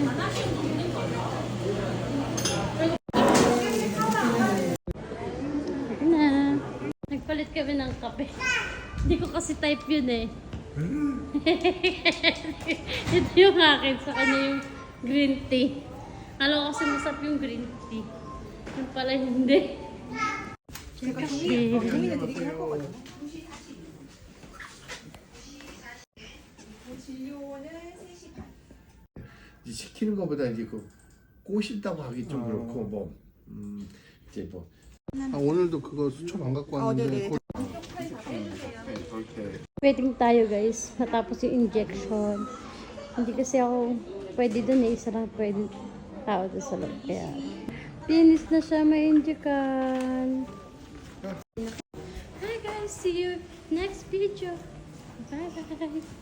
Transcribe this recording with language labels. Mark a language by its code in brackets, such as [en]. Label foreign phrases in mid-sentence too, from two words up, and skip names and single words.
[tl] Nagpalit kami ng kape. Hindi ko kasi type yun eh. Ito yung akin. Sa kanya yung green tea. Alam ko kasi masarap yung green tea. Yung pala hindi. [ko] 시키는 것보다 이제 꼬신다고 하기 좀 그렇고 이제 오늘도 그거 수첩 안 갖고 왔는데 [tl] Waiting tayo guys. Matapos yung injection. Hindi kasi ako pwede dun eh. Isa lang pwede tao doon sa loob. Kaya finish na siya ma-injekan. [en] Hi guys. See you next video. Bye bye.